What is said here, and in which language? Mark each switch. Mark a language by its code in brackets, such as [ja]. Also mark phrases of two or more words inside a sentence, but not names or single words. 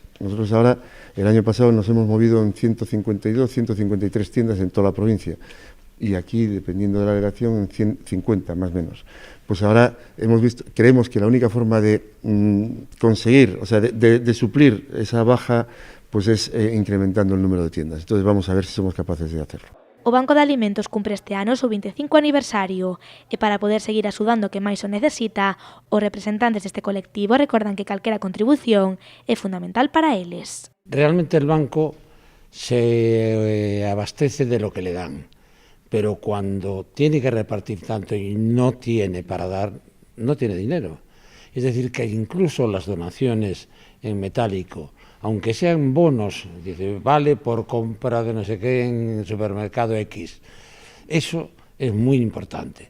[es] Nosotros ahora, el año pasado, nos hemos movido en 152, 153 tiendas en toda la provincia. Y aquí, dependiendo de la delegación, en 150 más o menos. Pues ahora creemos que la única forma de conseguir, o sea, de suplir esa baja, pues es incrementando el número de tiendas. Entonces vamos a ver si somos capaces de hacerlo. [gl] O Banco de Alimentos cumpre este ano o seu 25 aniversario e para poder seguir axudando que máis o necesita, os representantes deste colectivo recordan que calquera contribución é fundamental para eles. [es] Realmente el banco se abastece de lo que le dan. Pero cuando tiene que repartir tanto y no tiene para dar, no tiene dinero. Es decir, que incluso las donaciones en metálico, aunque sean bonos, dice, vale por compra de no sé qué en el supermercado X, eso es muy importante.